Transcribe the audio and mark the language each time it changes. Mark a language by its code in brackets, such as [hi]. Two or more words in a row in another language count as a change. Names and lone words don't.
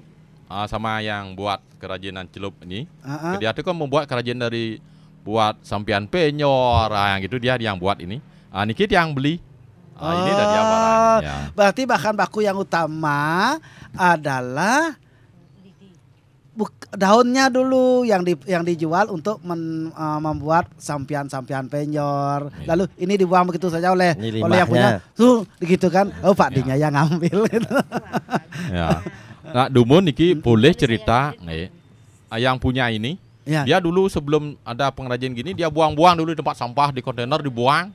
[id] Sama yang buat kerajinan celup ini, dia tuh kan membuat kerajinan dari buat sampian penyor, yang gitu dia yang buat ini. Niki yang beli. Ini dari barangnya. Berarti bahan baku yang utama adalah daunnya dulu yang dijual untuk membuat sampian-sampian penyor. Lalu ini dibuang begitu saja oleh yang punya. Tuh gitu kan. Oh Pak Dinya yang ngambil gitu. Ya. Nah, [ban] Dumun niki [id] boleh cerita nih. Yang punya ini dia dulu sebelum ada pengrajin gini dia buang-buang dulu di tempat sampah di kontainer dibuang.